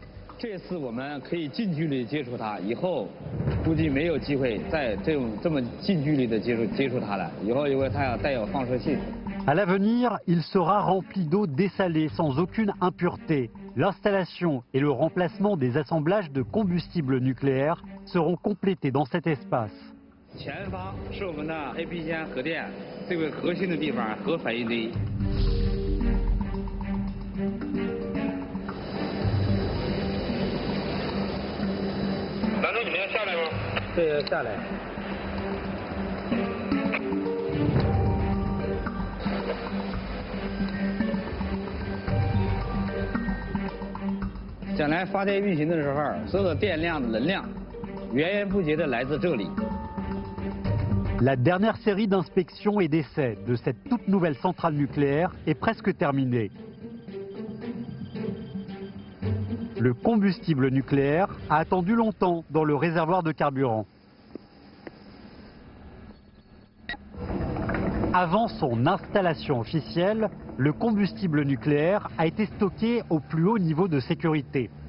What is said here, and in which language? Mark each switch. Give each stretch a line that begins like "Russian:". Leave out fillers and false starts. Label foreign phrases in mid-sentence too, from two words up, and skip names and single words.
French: À l'avenir, il sera rempli d'eau dessalée sans aucune impureté. L'installation et le remplacement des assemblages de combustible nucléaire seront complétés dans cet espace.
Chinese: 前方是我们的 AP 间核电最为核心的地方，核反应堆。难道你们要下来吗？对，要下来。将来发电运行的时候，所有的电量的能量源源不绝的来自这里。
French: La dernière série d'inspections et d'essais de cette toute nouvelle centrale nucléaire est presque terminée. Le combustible nucléaire a attendu longtemps dans le réservoir de carburant. Avant son installation officielle, le combustible nucléaire a été stocké au plus haut niveau de sécurité.